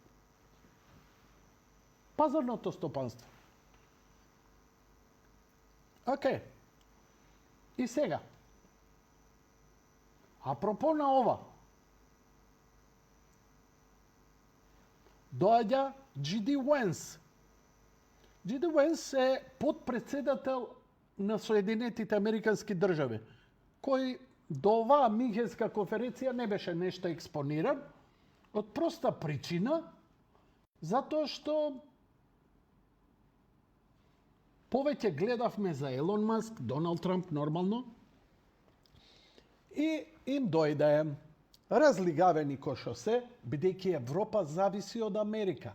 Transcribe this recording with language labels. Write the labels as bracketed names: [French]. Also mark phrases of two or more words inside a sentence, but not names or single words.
[Macedonian] Пазарното стопанство. Океј. И сега. Апропо на ова. Доаѓа J.D. Vance. J.D. Vance е подпредседател на Соединетите Американски држави, кој до оваа Минхенска конференција не беше нешто експониран, од проста причина, затоа што повеќе гледавме за Елон Маск, Доналд Трамп нормално, и им дојде разлигавени кој што се, бидејќи Европа зависи од Америка.